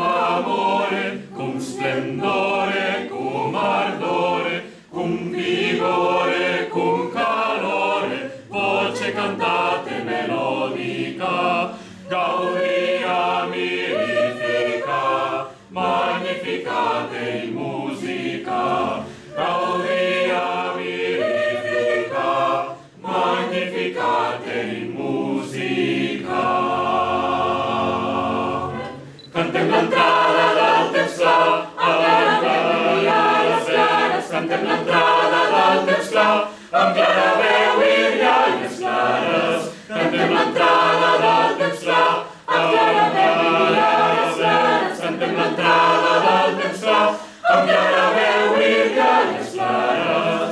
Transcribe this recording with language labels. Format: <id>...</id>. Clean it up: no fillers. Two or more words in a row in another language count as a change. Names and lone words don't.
<la>amore, cum splendore, cum ardore, cum vigore, cum calore, voce cantate melodica, gaudia mirifica, magnificate in musica, gaudia mirifica, magnificate in musica.</la> <ca>Cantem l'entrada del temps clar, amb les clares, cantem l'entrada del temps clar, amb clara veu i rialles clares, cantem l'entrada del temps clar, amb clara veu i rialles clares, cantem l'entrada del temps clar, amb clara veu i rialles clares.</ca>